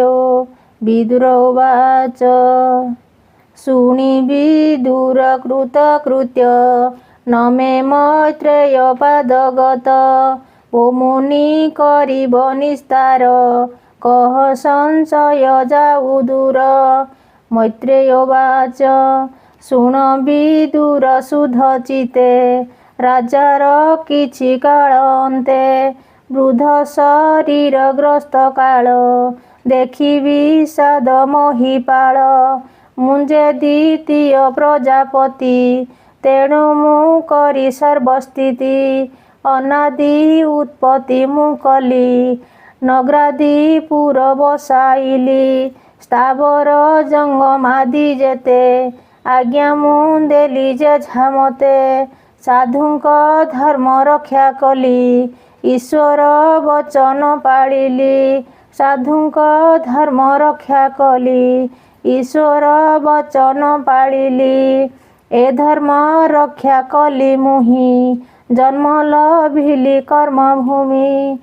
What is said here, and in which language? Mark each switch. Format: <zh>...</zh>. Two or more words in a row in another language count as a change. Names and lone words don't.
<or>ବିଦୁର ଉବାଚ ଶୁଣି ବିଦୁର କୃତକୃତ୍ୟ ନ ମେ ମୈତ୍ରେୟ ପାଦଗତ। ଓ ମୁନି କରିବ ନିସ୍ତାର କହ ସଂଶୟ ଯାଉ ଦୂର। ମୈତ୍ରେୟ ଉବାଚ ଶୁଣ ବିଦୁର ଶୁଦ୍ଧ ଚିତେ ରାଜାର କିଛି କାଳ ଅନ୍ତେ। ବୃଦ୍ଧ ଶରୀର ଗ୍ରସ୍ତ କାଳ ଦେଖି ବିଷାଦ ମହିପାଳ। ମୁଞ୍ଜେ ଦ୍ୱିତୀୟ ପ୍ରଜାପତି ତେଣୁ ମୁ କରି ସର୍ବସ୍ଥିତି। ଅନାଦି ଉତ୍ପତ୍ତି ମୁ କଲି ନଗ୍ରାଦିପୁର ବସାଇଲି। ସ୍ଥାବର ଜଙ୍ଗମାଦି ଯେତେ ଆଜ୍ଞା ମୁ ଦେଲି ଯେଝା ମତେ। ସାଧୁଙ୍କ ଧର୍ମ ରକ୍ଷା କଲି ଈଶ୍ୱର ବଚନ ପାଳିଲି। ସାଧୁଙ୍କ ଧର୍ମ ରକ୍ଷା କଲି ଈଶ୍ୱର ବଚନ ପାଳିଲି। ଏ ଧର୍ମ ରକ୍ଷା କଲି ମୁହିଁ ଜନ୍ମ ଲଭିଲି କର୍ମ ଭୂମି।</or>